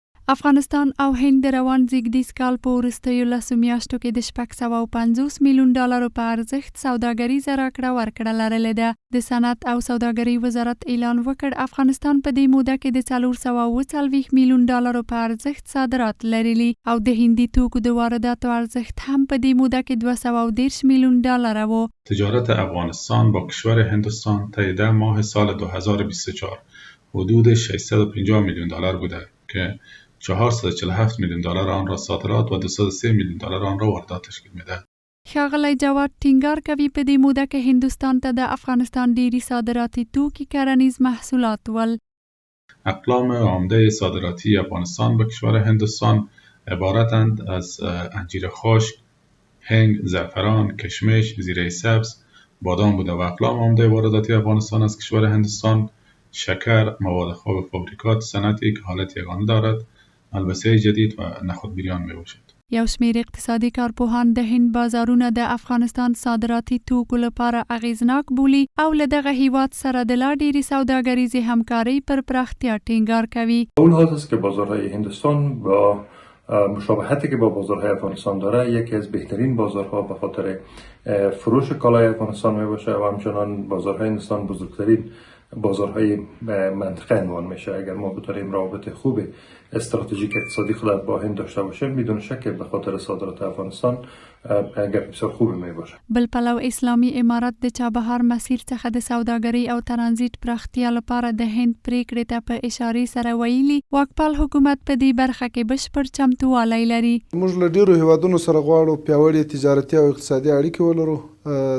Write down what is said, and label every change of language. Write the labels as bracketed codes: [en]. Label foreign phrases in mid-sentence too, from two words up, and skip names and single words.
[ps] افغانستان او هند د روان زیږدیز کال په وروستیو لسو میاشتو کې د 650 میلیون ډالرو په ارزښت سوداګریزه راکړه ورکړه لرلې ده. د صنعت او سوداګرۍ وزارت اعلان وکړ افغانستان په دې موده کې د 440 میلیون ډالرو په ارزښت صادرات لرلي او د هندي توکو د وارداتو ارزښت هم په دې موده کې 210 میلیون ډالر و. [fa] تجارت افغانستان با کشور هندوستان تا ده ماه سال 2024 حدود 650 میلیون دلار بوده که 447 میلیون دلار آن را صادرات و 203 میلیون دلار آن را واردات تشکیل میده. [ps] ښاغلی جواد ټینګار کوي په دې موده کې هندوستان ته د افغانستان ډیری صادراتي توکي کرنیز محصولات ول. [fa] اقلام عمده صادراتی افغانستان به کشور هندوستان عبارتند از انجیر خشک، هنگ، زعفران، کشمش، زیره سبز، بادام بوده و اقلام عمده وارداتی افغانستان از کشور هندوستان شکر، مواد خواب فابریکات صنعتی که حالت یگانه دارد، البسه جدید و نخود بریان می باشد. [ps] یو شمیر اقتصادي کارپوهان د هند بازارونه د افغانستان صادراتي توکو لپاره اغیزناک بولي او له دغه هیواد سره د لا ډیرې سوداګریزې همکارۍ پر پراختیا ټینګار کوي. [fa] اون حالت است که بازارهای هندوستان با مشابهتی که با بازارهای افغانستان داره یکی از بهترین بازارها به خاطر فروش کالای افغانستان می باشه و همچنان بازارهای هندوستان بزرگترین بازارهای منطقه عنوان میشه. اگر ما بتونیم روابط خوب استراتژیک اقتصادی خود با هند داشته باشیم بدون شک به خاطر صادرات افغانستان گپ بسیار خوبی می باشه. [ps] بل پلو اسلامي امارات د چابهار مسیر څخه د سوداګرۍ او ترانزیت پراختیا لپاره د هند پریکړې ته په اشارې سره ویلي واکپال حکومت په دې برخه کې بشپړ چمتووالی لري. موږ له ډیرو هیوادونو سره غواړو پیاوړي تجارتي او اقتصادي اړیکې ولرو.